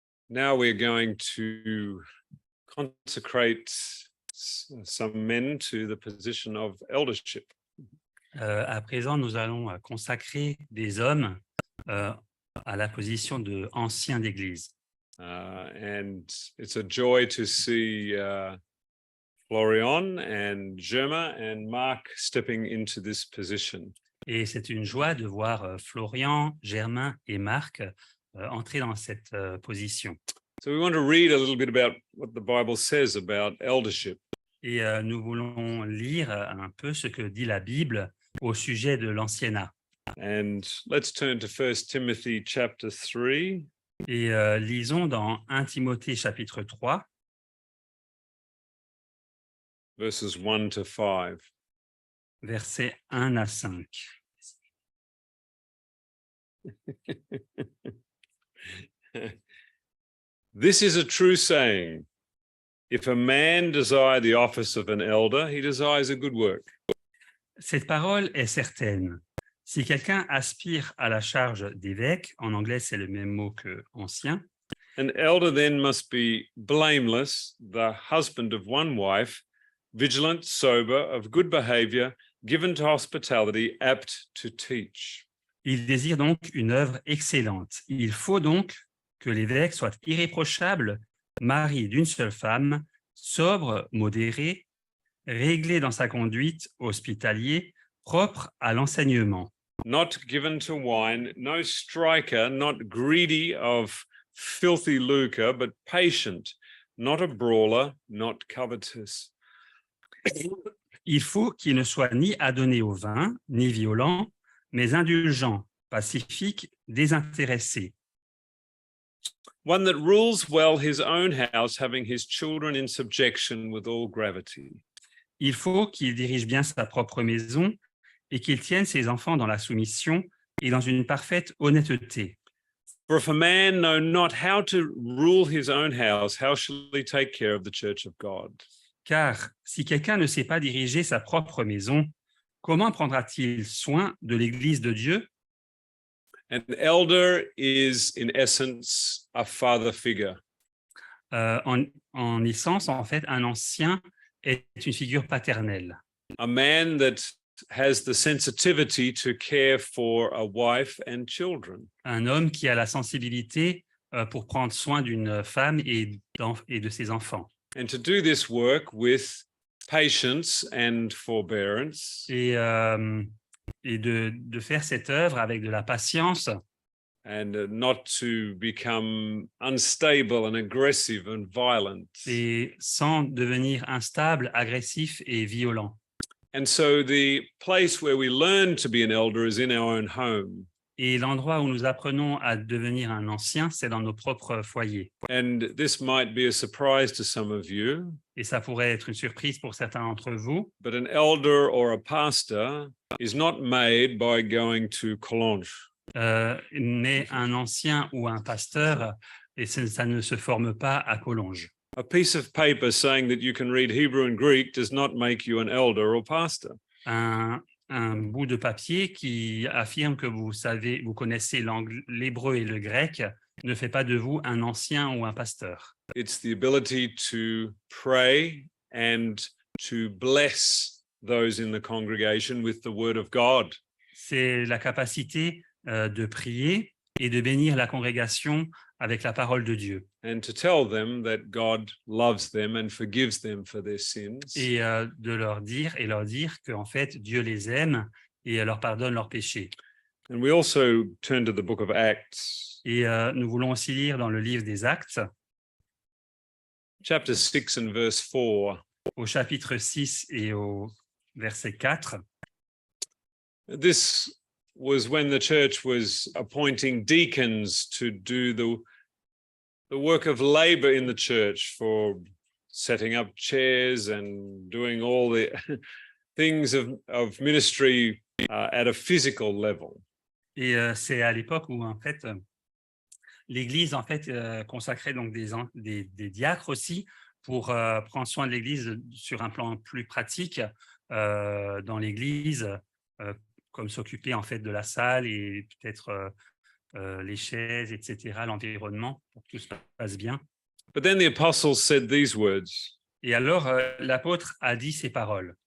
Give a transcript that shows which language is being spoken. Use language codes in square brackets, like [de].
[en] Now we're going to consecrate some men to the position of eldership. [fr] À présent, nous allons consacrer des hommes à la position de anciens d'Église. [en] And it's a joy to see Florian and Germa and Mark stepping into this position. [fr] Et c'est une joie de voir Florian, Germain et Marc entrer dans cette position. [en] So we want to read a little bit about what the Bible says about eldership. [fr] Et nous voulons lire un peu ce que dit la Bible au sujet de l'anciennat. [en] And let's turn to 1 Timothy chapter 3. [fr] Et lisons dans 1 Timothée chapitre 3, [en] verses 1 to 5. [fr] versets 1 à 5. [en] This is a true saying. If a man desire the office of an elder, he desires a good work. [fr] Cette parole est certaine. Si quelqu'un aspire à la charge d'évêque, en anglais c'est le même mot que ancien, [en] An elder then must be blameless, the husband of one wife, vigilant, sober, of good behavior, given to hospitality, apt to teach. [fr] il désire donc une œuvre excellente. Il faut donc que l'évêque soit irréprochable, mari d'une seule femme, sobre, modéré, réglé dans sa conduite, hospitalier, propre à l'enseignement. [en] Not given to wine, no striker, not greedy of filthy lucre, but patient, not a brawler, not covetous. [fr] Il faut qu'il ne soit ni adonné au vin, ni violent, mais indulgent, pacifique, désintéressé. [en] one that rules well his own house, having his children in subjection with all gravity. [fr] Il faut qu'il dirige bien sa propre maison et qu'il tienne ses enfants dans la soumission et dans une parfaite honnêteté. [en] For if a man know not how to rule his own house, how shall he take care of the church of God? [fr] Car si quelqu'un ne sait pas diriger sa propre maison, comment prendra-t-il soin de l'Église de Dieu? [en] An elder is, in essence, a father figure. [fr] En essence, en fait, un ancien est une figure paternelle. [en] A man that has the sensitivity to care for a wife and children. [fr] Un homme qui a la sensibilité pour prendre soin d'une femme et de ses enfants. [en] And to do this work with patience and forbearance. [fr] Et de faire cette œuvre avec de la patience [en] And not to become unstable and aggressive and violent. [fr] et sans devenir instable, agressif et violent. [en] And so the place where we learn to be an elder is in our own home. [fr] Et l'endroit où nous apprenons à devenir un ancien, c'est dans nos propres foyers. [en] And this might be a surprise to some of you, [fr] Et ça pourrait être une surprise pour certains d'entre vous, [en] but an elder or a pastor is not made by going to Collonges. [fr] mais un ancien ou un pasteur, et ça ne se forme pas à Collonges. [en] A piece of paper saying that you can read Hebrew and Greek does not make you an elder or pastor. [fr] Un bout de papier qui affirme que vous connaissez l'hébreu et le grec ne fait pas de vous un ancien ou un pasteur. [en] It's the ability to pray and to bless those in the congregation with the word of God. [fr] C'est la capacité de prier et de bénir la congrégation avec la parole de Dieu. [en] And to tell them that God loves them and forgives them for their sins. [fr] Et de leur dire qu'en fait, Dieu les aime et leur pardonne leurs péchés. [en] And we also turn to the book of Acts, [fr] Et nous voulons aussi lire dans le livre des Actes, [en] chapter 6 and verse 4. [fr] au chapitre 6 et au verset 4. [en] This was when the church was appointing deacons to do the work of labor in the church, for setting up chairs and doing all the things of ministry at a physical level. [fr] Et c'est à l'époque où en fait l'Église en fait consacrait donc des diacres aussi pour prendre soin de l'Église sur un plan plus pratique dans l'Église, comme s'occuper en fait de la salle et peut-être les chaises, etc., l'environnement, pour que tout se passe bien. [en] But then the apostles said these words: [fr] Et alors l'apôtre a dit ces paroles.